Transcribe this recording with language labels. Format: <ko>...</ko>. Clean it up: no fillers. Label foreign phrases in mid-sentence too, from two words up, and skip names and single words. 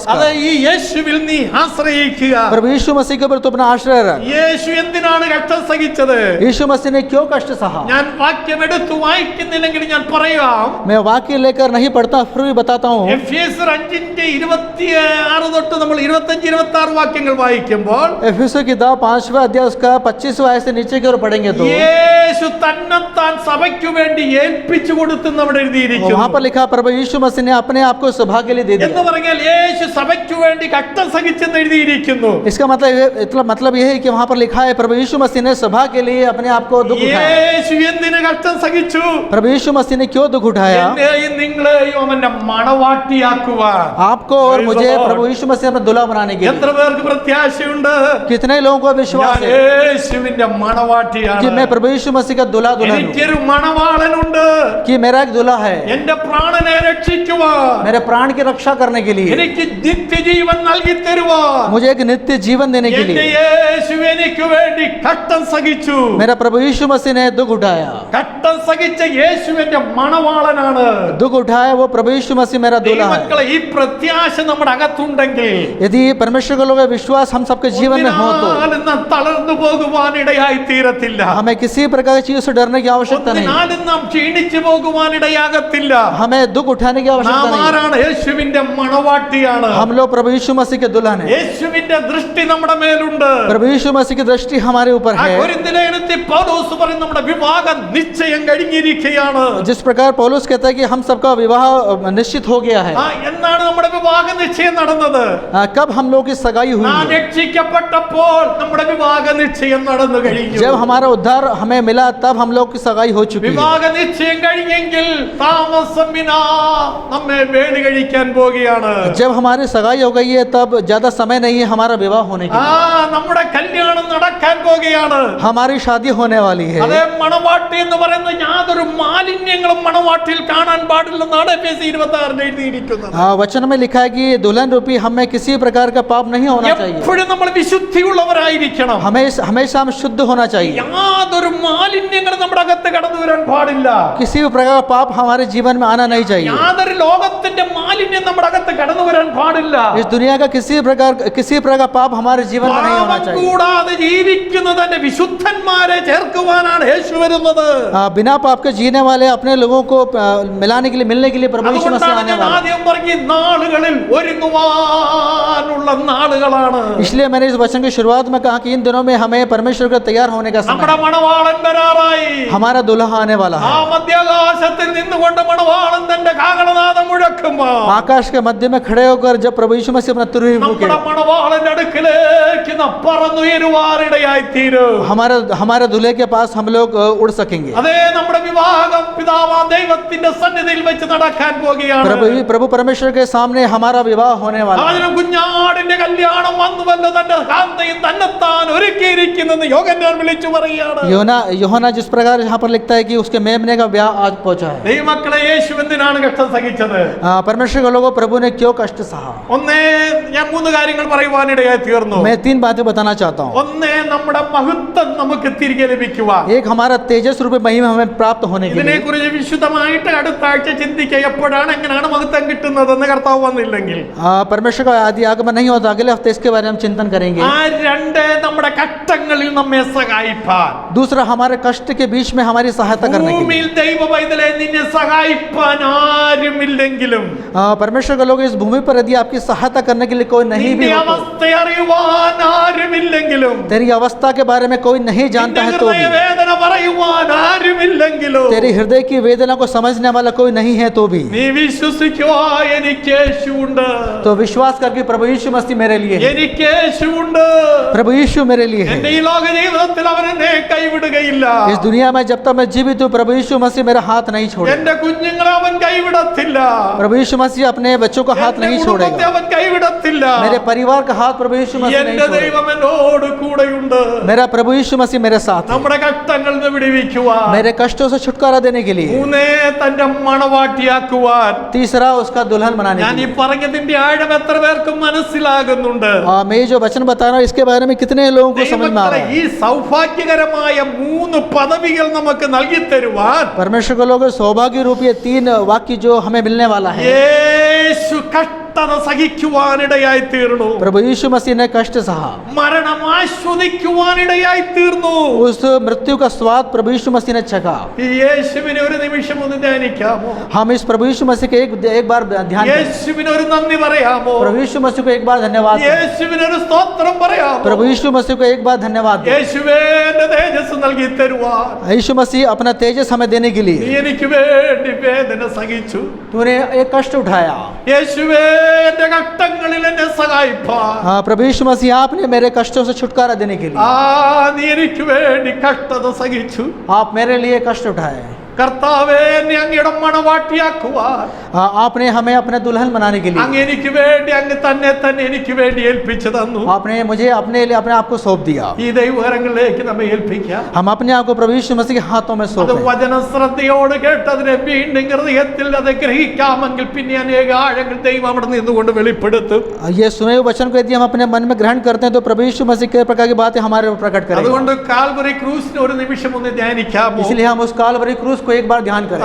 <ml>അതെ,</ml> <hi>कर,</hi> <ml>ഈ യേശുവിൽ നീ ആശ്രയിക്കുക.</ml> <hi>प्रभु यीशु मसीह के ऊपर तो अपना आश्रय रख।</hi> <ml>യേശു എന്തിനാണ് കഷ്ടം സഹിച്ചത്?</ml> <hi>यीशु मसीह ने क्यों कष्ट सहा?</hi> <ml>ഞാൻ വാക്യം എടുത്തു വായിക്കുന്നില്ലെങ്കിൽ ഞാൻ പറയാം.</ml> <hi>मैं वाक्य लेकर नहीं पढ़ता, फिर भी बताता हूँ।</hi> <ml>എഫേസ്യർ 5:26 തൊട്ട് നമ്മൾ 25-26 വാക്യങ്ങൾ വായിക്കുമ്പോൾ</ml> <hi>एफिसों की 5वां अध्याय उसका 25वां आयत से नीचे की ओर पढ़ेंगे तो</hi> <ml>യേശു തന്നെത്താൻ സഭയ്ക്ക് വേണ്ടി ഏൽപ്പിച്ചു കൊടുത്തെന്ന് അവിടെ</ml> <hi>वहाँ</hi> <ml>എഴുതിയിരിക്കുന്നു.</ml> <hi>पर लिखा प्रभु यीशु मसीह ने अपने आप को सभा के लिए दे</hi> <ml>എന്ന്</ml> <hi>दिया।</hi> <ml>പറഞ്ഞാൽ യേശു സഭയ്ക്ക് വേണ്ടി കഷ്ടം സഹിച്ചെന്ന് എഴുതിയിരിക്കുന്നു.</ml> <hi>इसका मतलब यह है कि वहाँ पर लिखा है प्रभु यीशु मसीह ने सभा के लिए अपने आप को दुख उठाया।</hi> <ml>യേശു എന്തിന് കഷ്ടം സഹിച്ചു?</ml> <hi>प्रभु यीशु मसीह ने क्यों दुख उठाया?</hi> <ml>എന്നെയും നിങ്ങളെയും അവന്റെ മണവാട്ടിയാക്കുവാൻ.</ml> <hi>आपको और मुझे प्रभु यीशु मसीह अपना दुल्हा बनाने के</hi> <ml>എത്ര</ml> <hi>लिए।</hi> <ml>പേർക്ക് പ്രത്യാശയുണ്ട്?</ml> <hi>कितने लोगों को विश्वास</hi> <ml>ഞാൻ</ml> <hi>है</hi> <ml>യേശുവിന്റെ</ml> <hi>कि</hi> <ml>മണവാട്ടിയാണ്.</ml> <hi>मैं प्रभु यीशु मसीह का दुल्हा दुल्हन हूँ,</hi> <ml>എനിക്കൊരു മണവാളനുണ്ട്.</ml> <hi>कि मेरा एक दुल्हा है</hi> <ml>എന്റെ പ്രാണനെ രക്ഷിക്കുവാൻ,</ml> <hi>मेरे प्राण की रक्षा करने के लिए,</hi> <ml>എനിക്ക് നിത്യജീവൻ നൽകി തരുവാൻ.</ml> <hi>मुझे एक नित्य जीवन देने के</hi> <ml>എന്റെ</ml> <hi>लिए</hi> <ml>യേശു എനിക്ക് വേണ്ടി കഷ്ടം സഹിച്ചു.</ml> <hi>मेरा प्रभु यीशु मसीह ने दुख उठाया।</hi> <ml>കഷ്ടം സഹിച്ച യേശുവിന്റെ മണവാളനാണ്.</ml> <hi>दुख उठाया वो प्रभु यीशु मसीह मेरा दूल्हा है।</hi> <ml>ദൈവമക്കളെ, ഈ പ്രത്യാശ നമ്മുടെ അകത്തുണ്ടെങ്കിൽ</ml> <hi>यदि परमेश्वर के लोगों का विश्वास हम सबके जीवन में हो तो</hi> <ml>ഒന്നിനാലും നാം തളർന്നു പോകുവാനിടയായി തീരത്തില്ല.</ml> <hi>हमें किसी प्रकार की चीज से डरने की आवश्यकता नहीं,</hi> <ml>ഒന്നിനാലും നാം ക്ഷീണിച്ചു പോകുവാനിടയാകത്തില്ല.</ml> <hi>हमें दुख उठाने की आवश्यकता</hi> <ml>നാം</ml> <hi>नहीं।</hi> <ml>ആരാണ്? യേശുവിന്റെ മണവാട്ടിയാണ്.</ml> <hi>हम लोग प्रभु यीशु मसीह के दुल्हन हैं।</hi> <ml>യേശുവിന്റെ ദൃഷ്ടി നമ്മുടെ മേലുണ്ട്.</ml> <hi>प्रभु यीशु मसीह की दृष्टि हमारे ऊपर</hi> <ml>ആ</ml> <hi>है।</hi> <ml>കൊരിന്ത്യലേഖനത്തിൽ പൗലോസ് പറയും നമ്മുടെ വിവാഹം നിശ്ചയം കഴിഞ്ഞിരിക്കുകയാണ്.</ml> <hi>जिस प्रकार पौलुस कहता है कि हम सबका विवाह निश्चित हो गया है।</hi> <ml>എന്നാണ് നമ്മുടെ വിവാഹ നിശ്ചയം നടന്നത്?</ml> <hi>कब हम लोग की सगाई हुई</hi> <ml>നാം</ml> <hi>है?</hi> <ml>രക്ഷിക്കപ്പെട്ടപ്പോൾ നമ്മുടെ വിവാഹ നിശ്ചയം നടന്നു കഴിഞ്ഞു.</ml> <hi>जब हमारा उद्धार हमें मिला तब हम लोग की सगाई हो चुकी है।</hi> <ml>വിവാഹ നിശ്ചയം കഴിഞ്ഞെങ്കിൽ താമസം വിനാ നമ്മെ വേലി കഴിക്കാൻ പോകുകയാണ്.</ml> <hi>जब हमारी सगाई हो गई है तब ज्यादा समय नहीं है हमारा विवाह होने की।</hi> <ml>നമ്മുടെ കല്യാണം നടക്കാൻ പോകുകയാണ്.</ml> <hi>हमारी शादी होने वाली है।</hi> <ml>അതേ മണവാട്ടി എന്ന് പറയുന്ന യാതൊരു മാലിന്യങ്ങളും മണവാട്ടിയിൽ കാണാൻ പാടില്ലെന്നാണ് എഫെസി 26 എഴുതിയിരിക്കുന്നത്.</ml> <hi>वचन में लिखा है कि दुल्हन रूपी हमें किसी प्रकार का पाप नहीं होना चाहिए।</hi> <ml>എപ്പോഴും നമ്മൾ വിശുദ്ധിയുള്ളവരായിരിക്കണം.</ml> <hi>हमेशा हम शुद्ध होना चाहिए।</hi> <ml>യാതൊരു മാലിന്യങ്ങളും നമ്മുടെ അകത്ത് കടന്നു വരാൻ പാടില്ല.</ml> <hi>किसी भी प्रकार का पाप हमारे जीवन में आना नहीं चाहिए।</hi> <ml>യാതൊരു ലോകത്തിന്റെ മാലിന്യം നമ്മുടെ അകത്ത് കടന്നു വരാൻ പാടില്ല.</ml> <hi>इस दुनिया का किसी प्रकार का पाप हमारे जीवन में नहीं होना चाहिए।</hi> <ml>കൂടാതെ ജീവിക്കുന്ന തന്നെ വിശുദ്ധന്മാരെ ചേർക്കുവാനാണ് യേശു വരുന്നത്.</ml> <hi>बिना पाप के जीने वाले अपने लोगों को मिलाने के लिए मिलने के लिए प्रभु यीशु मसीह आने वाला है।</hi> <ml>ആദ്യം പറഞ്ഞ നാളുകളിൽ ഒരുങ്ങുവാനുള്ള നാളുകളാണ്.</ml> <hi>इसलिए मैंने इस वचन की शुरुआत में कहा कि इन दिनों में हमें परमेश्वर को तैयार होने का समय</hi> <ml>നമ്മുടെ</ml> <hi>है।</hi> <ml>മണവാളൻ വരാറായി.</ml> <hi>हमारा दुल्हा आने वाला</hi> <ml>ആ</ml> <hi>है।</hi> <ml>മധ്യാകാശത്തിൽ നിന്നുകൊണ്ട് മണവാളൻ തന്റെ കാഹളനാദം മുഴക്കുമ്പോൾ</ml> <hi>आकाश के मध्य में खड़े होकर जब प्रभु यीशु मसीह अपना तुरही फूके,</hi> <ml>നമ്മുടെ മണവാളന്റെ അടുക്കിലേക്ക് നാം പറന്നുയരുവാനിടയായി തീരും.</ml> <hi>हमारे दूल्हे के पास हम लोग उड़ सकेंगे।</hi> <ml>അതേ നമ്മുടെ വിവാഹം പിതാവാം ദൈവത്തിന്റെ സന്നിധിയിൽ വെച്ച് നടക്കാൻ പോകുകയാണ്.</ml> <hi>प्रभु परमेश्वर के सामने हमारा विवाह होने वाला है।</hi> <ml>അതിനും കുഞ്ഞാടിന്റെ കല്യാണം വന്നുവല്ലോ തന്റെ കാന്തയും തന്നെത്താൻ ഒരുക്കിയിരിക്കുന്നെന്ന് യോഹന്നാൻ വിളിച്ചു പറയുകയാണ്.</ml> <hi>യോഹना जिस प्रकार यहाँ पर लिखता है कि उसके मेमने का ब्याह आज पहुंचा है।</hi> <ml>ദൈവമക്കളെ, യേശു എന്തിനാണ് കഷ്ടം സഹിച്ചത്?</ml> <hi>परमेश्वर के लोगों प्रभु ने क्यों कष्ट सहा?</hi> <ml>ഒന്നേ, ഞാൻ 3 കാര്യങ്ങൾ പറയുവാനിടയായി തീർന്നു.</ml> <hi>मैं 3 बातें बताना चाहता हूँ।</hi> <ml>ഒന്നേ, നമ്മുടെ മഹത്വം നമുക്ക് തിരികെ ലഭിക്കുവാൻ.</ml> <hi>एक हमारा तेजस रूपी महिमा हमें प्राप्त होने के</hi> <ml>ഇതിനെ</ml> <hi>लिए।</hi> <ml>കുറിച്ച് വിശുദ്ധമായിട്ട് അടുത്ത ആഴ്ച ചിന്തിക്കുക. എപ്പോഴാണ് എങ്ങനെയാണ് മഹത്വം കിട്ടുന്നതെന്ന് കർത്താവ് വന്നില്ലെങ്കിൽ.</ml> <hi>परमेश्वर का आदि आगमन नहीं होता, अगले हफ्ते इसके बारे में हम चिंतन करेंगे।</hi> <ml>ആ രണ്ട് നമ്മുടെ കഷ്ടങ്ങളിൽ നമ്മെ സഹായിപ്പാൻ,</ml> <hi>दूसरा हमारे कष्ट के बीच में हमारी सहायता करने के लिए।</hi> <ml>ഭൂമിയിൽ ദൈവ പൈതലെ നിന്നെ സഹായിപ്പാൻ ആരുമില്ലെങ്കിലും,</ml> <hi>परमेश्वर के लोग इस भूमि पर यदि आपकी सहायता करने के लिए कोई नहीं भी</hi> <ml>നിന്റെ</ml> <hi>हो,</hi> <ml>അവസ്ഥ അറിയുവാൻ ആരുമില്ലെങ്കിലും,</ml> <hi>तेरी अवस्था के बारे में कोई नहीं जानता है, तो भी</hi> <ml>വേദന പറയുവാൻ ആരുമില്ലെങ്കിലും,</ml> <hi>तेरी हृदय की वेदना को समझने वाला कोई नहीं है, तो भी</hi> <ml>നീ വിശ്വസിക്കുക, എനിക്ക് യേശുവുണ്ട്,</ml> <hi>तो विश्वास करके प्रभु यीशु मसीह मेरे लिए है।</hi> <ml>എനിക്ക് യേശുവുണ്ട്,</ml> <hi>प्रभु यीशु मेरे लिए है।</hi> <ml>എന്റെ ഈ ലോക ജീവിതത്തിൽ അവൻ എന്നെ കൈവിടുകയില്ല.</ml> <hi>इस दुनिया में जब तक मैं जीवित हूँ प्रभु यीशु मसीह मेरा हाथ नहीं छोड़ेगा।</hi> <ml>എന്റെ കുഞ്ഞുങ്ങളെ അവൻ കൈവിടത്തില്ല.</ml> <hi>प्रभु यीशु मसीह अपने बच्चों का हाथ</hi> <ml>എന്റെ</ml> <hi>नहीं</hi> <ml>കുടുംബത്തെ</ml> <hi>छोड़ेगा।</hi> <ml>അവൻ കൈവിടത്തില്ല.</ml> <hi>मेरे परिवार का हाथ प्रभु यीशु मसीह नहीं</hi> <ml>എന്റെ</ml> <hi>छोड़ेगा।</hi> <ml>ദൈവം എന്നോട് കൂടെയുണ്ട്.</ml> <hi>मेरा प्रभु यीशु मसीह मेरे साथ है।</hi> <ml>നമ്മുടെ കഷ്ടങ്ങളിൽ നിന്ന് വിടുവിക്കുവാൻ.</ml> <hi>मेरे कष्टों से छुटकारा देने के लिए।</hi> <ml>മൂന്നേ, തന്റെ മണവാട്ടിയാക്കുവാൻ.</ml> <hi>तीसरा उसका दुल्हन बनाने</hi> <ml>ഞാൻ</ml> <hi>के</hi> <ml>ഈ</ml> <hi>लिए।</hi> <ml>പറഞ്ഞതിന്റെ ആഴം എത്ര പേർക്കും മനസ്സിലാകുന്നുണ്ട്?</ml> <hi>मैं ये जो वचन बता रहा हूँ इसके बारे में कितने लोगों को समझ में आ रहा</hi> <ml>ഈ</ml> <hi>है?</hi> <ml>സൗഭാഗ്യകരമായ 3 പദവികൾ നമുക്ക് നൽകി തരുവാൻ</ml> <hi>परमेश्वर के लोग सौभाग्य रूप ये 3 वाक्य जो हमें मिलने वाला है।</hi> <ml>യേശു കഷ്ടത സഹിക്കുവാനിടയായി തീർന്നു.</ml> <hi>प्रभु यीशु मसीह ने कष्ट सहा,</hi> <ml>മരണം ആസ്വദിക്കുവാനിടയായി തീർന്നു.</ml> <hi>उस मृत्यु का स्वाद प्रभु यीशु मसीह ने चखा।</hi> <ml>ഈ യേശുവിനെ ഒരു നിമിഷം ഒന്ന് ധ്യാനിക്കാമോ?</ml> <hi>हम इस प्रभु यीशु मसीह के एक बार ध्यान करें।</hi> <ml>യേശുവിന് ഒരു നന്ദി പറയാമോ?</ml> <hi>प्रभु यीशु मसीह को एक बार धन्यवाद दें।</hi> <ml>യേശുവിന് ഒരു സ്തോത്രം പറയാമോ?</ml> <hi>प्रभु यीशु मसीह को एक बार धन्यवाद दें।</hi> <ml>യേശുവേ, എന്റെ തേജസ് നൽകി തരുവാൻ</ml> <hi>यीशु मसीह अपना तेजस हमें देने के</hi> <ml>നീ</ml> <hi>लिए</hi> <ml>എനിക്ക് വേണ്ടി വേദന സഹിച്ചു.</ml> <hi>तूने एक कष्ट उठाया।</hi> <ml>യേശുവേ, എന്റെ കഷ്ടങ്ങളിൽ എന്നെ സഹായിപ്പാൻ.</ml> <hi>प्रभु यीशु मसीह आपने मेरे कष्टों से छुटकारा देने के लिए</hi> <ml>നീ എനിക്ക് വേണ്ടി കഷ്ടത സഹിച്ചു.</ml> <hi>आप मेरे लिए कष्ट उठाए।</hi> <ml>കർത്താവേ, എന്നെ അങ്ങയുടെ മണവാട്ടിയാക്കുവാൻ</ml> <hi>आपने हमें अपने दुल्हन बनाने के लिए</hi> <ml>അങ്ങ് എനിക്ക് വേണ്ടി അങ്ങ് തന്നെ എനിക്ക് വേണ്ടി ഏൽപ്പിച്ചു തന്നു.</ml> <hi>आपने मुझे अपने लिए अपने आप को सौंप दिया।</hi> <ml>ഈ ദൈവകരങ്ങളിലേക്ക് നമ്മെ ഏൽപ്പിക്കാം.</ml> <hi>हम अपने आप को प्रभु यीशु मसीह के हाथों में</hi> <ml>അത്</ml> <hi>सौंपें।</hi> <ml>വചന ശ്രദ്ധയോട് കേട്ടതിനെ വീണ്ടും ഹൃദയത്തിൽ അത് ഗ്രഹിക്കാമെങ്കിൽ പിന്നെ അനേക ആഴങ്ങൾ ദൈവം അവിടെ നിന്നുകൊണ്ട് വെളിപ്പെടുത്തും.</ml> <hi>ये सुने हुए वचन को यदि हम अपने मन में ग्रहण करते हैं तो प्रभु यीशु मसीह के प्रकार की बातें हमारे ऊपर प्रकट करेंगे।</hi> <ml>അതുകൊണ്ട് കാൽവറി ക്രൂസിനെ ഒരു നിമിഷം ഒന്ന് ധ്യാനിക്കാമോ?</ml> <hi>इसलिए हम उस कालवरी क्रूस को एक बार ध्यान करें।</hi>